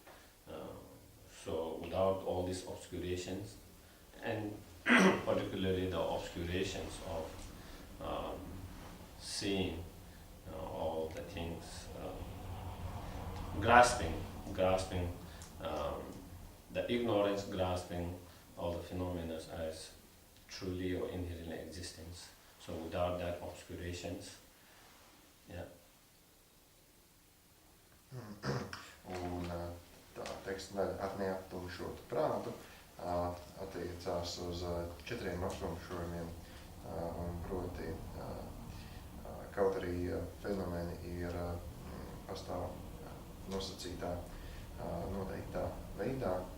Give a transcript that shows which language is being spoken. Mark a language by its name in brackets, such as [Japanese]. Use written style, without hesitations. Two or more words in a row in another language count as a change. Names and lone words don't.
[English] So without all these obscurations, and particularly the obscurations of seeing all the things, grasping the ignorance, grasping all the phenomena as truly or inherently existence. So without that obscurations, yeah. [Latvian] Un tā teksta daļa ar neaptumšotu prātu attiecās uz 4 aptumšojumiem, un proti, kaut arī fenomeni ir pastāv nosacītā, noteiktā veidā,